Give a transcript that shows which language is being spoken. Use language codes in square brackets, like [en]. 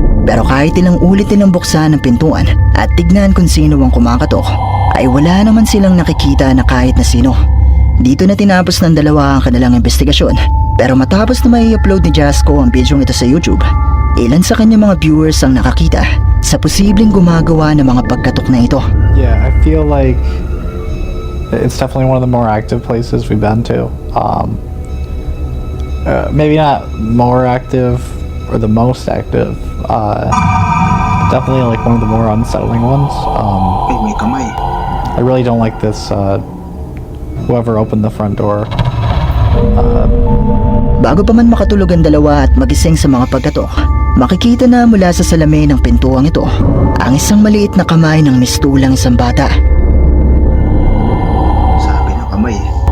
[tl] Pero kahit ilang ulit nilang buksan ang pintuan at tignan kung sino ang kumakatok, ay wala naman silang nakikita na kahit na sino. Dito na tinapos ng dalawa ang kanilang investigasyon. Pero matapos na may upload ni Jasco ang video ito sa YouTube, ilan sa kanyang mga viewers ang nakakita sa posibleng gumagawa ng mga pagkatok na ito. [en] Yeah, I feel like it's definitely one of the more active places we've been to. Maybe not more active or the most active. Definitely like one of the more unsettling ones. [tl] Ay, may kamay. [en] I really don't like this. Whoever opened the front door. [tl] Bago pa man makatulog ang dalawa at magising sa mga pagkatok, makikita na mula sa salamin ng pintuang ito ang isang maliit na kamay ng mistulang isang bata. Sabi ng kamay eh.